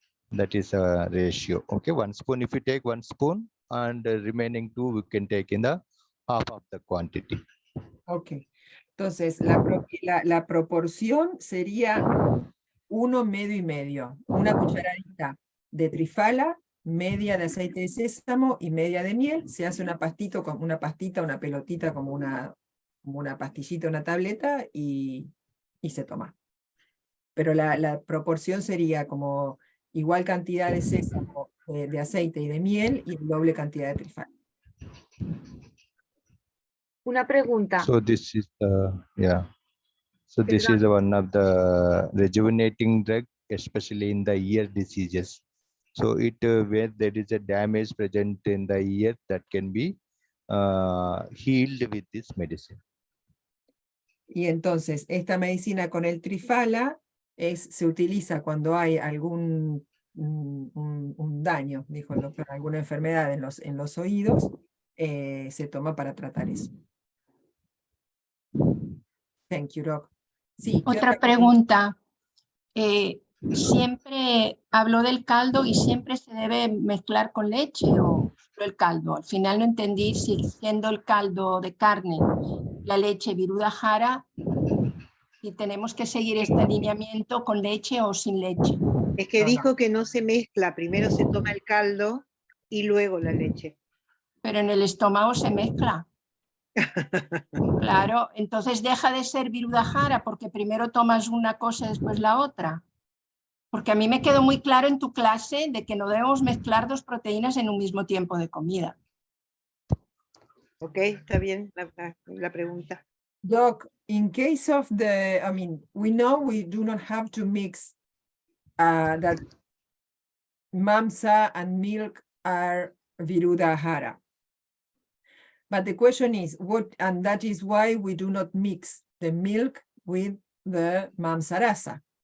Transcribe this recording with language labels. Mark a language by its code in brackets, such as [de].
[en] That is a ratio. Okay, 1 spoon. If you take 1 spoon and the remaining 2, we can take in the half of the quantity. Ok. [es] Entonces, la proporción sería 1 medio y medio. Una cucharadita de trifala, media de aceite de sésamo y media de miel. Se hace una pastita, una pelotita, como una pastillita, una tableta y se toma. Pero la proporción sería como igual cantidad de sésamo, de aceite y de miel y doble cantidad de trifala. Una pregunta. [en] So this is yeah. So this is one of the rejuvenating drug, especially in the ear diseases. So it where there is a damage present in the ear that can be healed with this medicine. [es] Y entonces esta medicina con el trifala se utiliza cuando hay algún un daño, dijo el doctor, alguna enfermedad en los oídos, se toma para tratar eso. [en] Thank you, Doc. [es] Sí, Otra pregunta. ¿Siempre habló del caldo y siempre se debe mezclar con leche o solo el caldo? Al final no entendí si siendo el caldo de carne, la leche viruda jara, y tenemos que seguir este alineamiento con leche o sin leche. Es que dijo que no se mezcla, primero se toma el caldo y luego la leche. Pero en el estómago se mezcla. Claro, entonces deja de ser viruda jara porque primero tomas una cosa y después la otra. Porque a mí me quedó muy claro en tu clase de que no debemos mezclar 2 proteínas en un mismo tiempo de comida. Ok, está bien la pregunta. [en] Doc, in case of we know we do not have to mix that mamsa and milk are viruda jara. But the question is, and that is why we do not mix the milk with the mamsarasa.